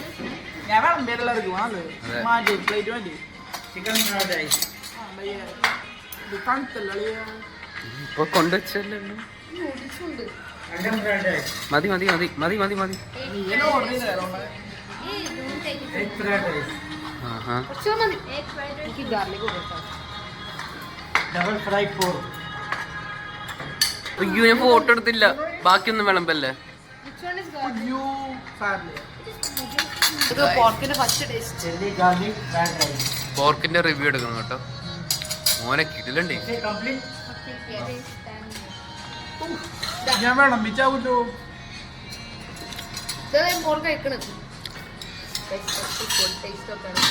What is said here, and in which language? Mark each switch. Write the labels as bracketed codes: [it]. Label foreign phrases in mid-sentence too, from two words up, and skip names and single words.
[ml] ഞാൻ എല്ലാവർക്കും മാറ്റി പ്ലേറ്റ് മതി. [en] chicken fried rice. [ml] ഇപ്പൊ കൊണ്ടുവച്ചല്ലോ. [en] अंडा fried rice. [ml] മതി മതി മതി മതി മതി മതി. [en] एक fried rice. double fry pork. [ml] അയ്യോ ഞാൻ ഫോട്ടോ എടുത്തില്ല. ബാക്കിയൊന്നും വിളമ്പല്ലേ. [en] chilli garlic fried rice. [ml] പോർക്കിന്റെ റിവ്യൂ എടുക്കണം കേട്ടോ. മോനെ കിടിലുണ്ടേ. [en] कंप्लीट. [ml] ഞാൻ വിളമ്പിച്ചാവൂല്ലോ. പോർക്ക് കഴിക്കണത് ടേസ്റ്റ് ഒക്കെ